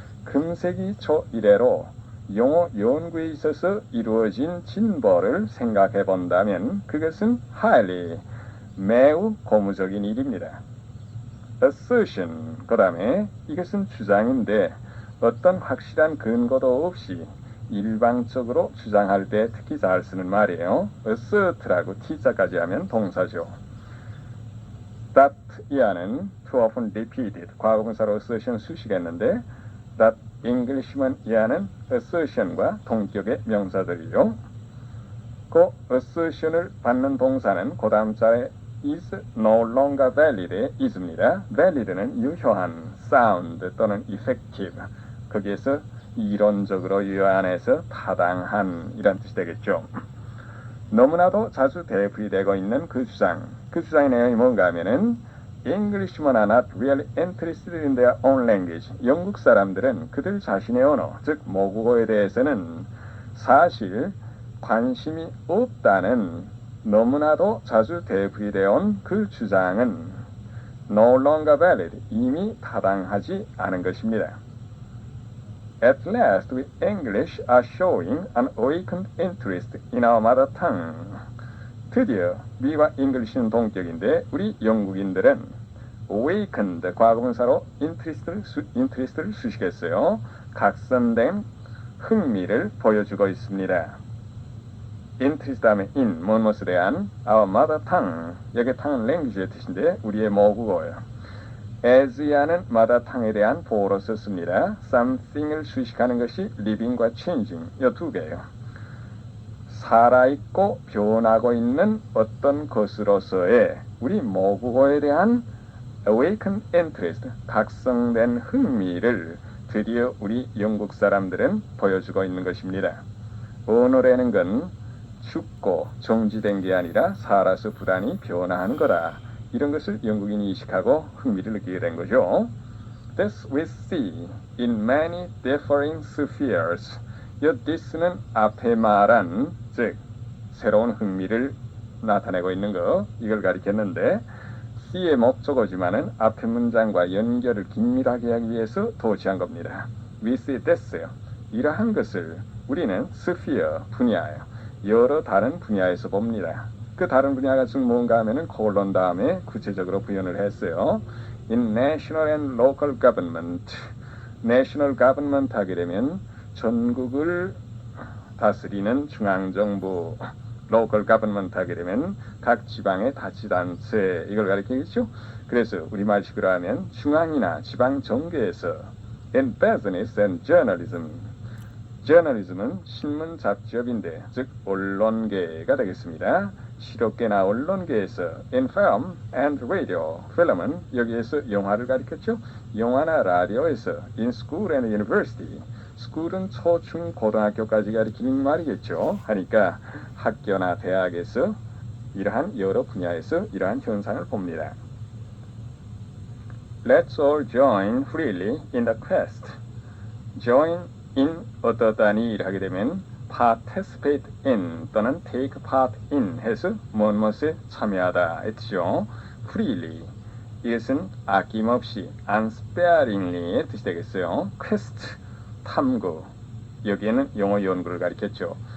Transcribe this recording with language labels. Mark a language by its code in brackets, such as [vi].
[ko] 금세기 초 이래로 영어 연구에 있어서 이루어진 진보를 생각해 본다면 그것은 highly, 매우 고무적인 일입니다. assertion, 그 다음에 이것은 주장인데 어떤 확실한 근거도 없이 일방적으로 주장할 때 특히 잘 쓰는 말이에요. assert라고 t자까지 하면 동사죠. that 이하는 too often repeated, 과거분사로 assertion 수식했는데 that Englishman 이하는 assertion과 동격의 명사들이죠. 그 assertion을 받는 동사는 그 다음 자에 is no longer valid 의 is입니다. valid는 유효한, sound 또는 effective, 거기에서 이론적으로 유효한에서 타당한 이란 뜻이 되겠죠. 너무나도 자주 되풀이되고 있는 그 주장의 내용이 뭔가 하면은 Englishmen are not really interested in their own language. 영국 사람들은 그들 자신의 언어, 즉 모국어에 대해서는 사실 관심이 없다는 너무나도 자주 되풀이되어 온 그 주장은 no longer valid, 이미 타당하지 않은 것입니다. [en] At last, we English are showing an awakened interest in our mother tongue. [ko] 드디어 미와 잉글리시는 동격인데 우리 영국인들은 awakened 과거분사로 interest를 수식했어요. 각선된 흥미를 보여주고 있습니다. interest 다음에 in, 무엇에 대한 our mother tongue, 여기 tongue는 language의 뜻인데 우리의 모국어예요. as야는 mother tongue에 대한 보호로 썼습니다. something을 수식하는 것이 living과 changing, 이 두 개예요. 살아있고 변하고 있는 어떤 것으로서의 우리 모국어에 대한 awakened interest, 각성된 흥미를 드디어 우리 영국 사람들은 보여주고 있는 것입니다. 언어라는 건 죽고 정지된 게 아니라 살아서 불안히 변화하는 거다. 이런 것을 영국인이 인식하고 흥미를 느끼게 된 거죠. [en] This we see in many differing spheres. [ko] 이 this는 앞에 말한, 즉 새로운 흥미를 나타내고 있는 거, 이걸 가리켰는데 C의 목적어지만은 앞에 문장과 연결을 긴밀하게 하기 위해서 도치한 겁니다. [en] We see this요. [ko] 이러한 것을 우리는 sphere, 분야예요. 여러 다른 분야에서 봅니다. 그 다른 분야가 즉 뭔가 하면은 콜론 다음에 구체적으로 부연을 했어요. [en] In national and local government. [ko] national government 하게 되면 전국을 다스리는 중앙정부, local government 하게 되면 각 지방의 자치단체, 이걸 가리키겠죠. 그래서 우리말식으로 하면 중앙이나 지방 정계에서 in business and journalism. journalism은 신문 잡지업인데 즉 언론계가 되겠습니다. [en] 실업계나 언론계에서 in film and radio. [ko] film은 여기에서 영화를 가리켰죠. [en] 영화나 라디오에서 in school and university. [ko] school은 초중 고등학교까지 가리키는 말이겠죠. 하니까 학교나 대학에서 이러한 여러 분야에서 이러한 현상을 봅니다. [en] Let's all join freely in the quest. [ko] join in 어떠다니 하게 되면 participate in 또는 take part in 해서 무엇에 참여하다 했죠. freely 이것은 아낌없이 unsparingly의 뜻이 되겠어요. quest 탐구, 여기에는 영어 연구를 가리켰죠.